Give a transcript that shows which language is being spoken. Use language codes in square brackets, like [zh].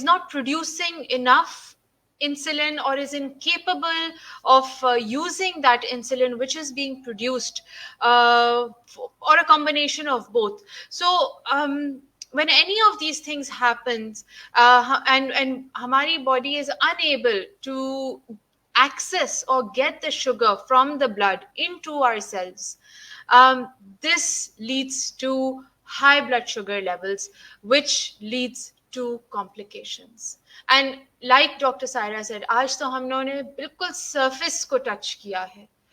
[en] producing enough insulin or is incapable of using that insulin which is being produced, or a combination of both. So when any of these things happens, and [ur] hamari [en] body is unable to access or get the sugar from the blood into our cells, this leads to high blood sugar levels, which leads to complications. And like Dr. Saira said, [ur] آج تو ہم نے بالکل surface کو touch کیا ہے.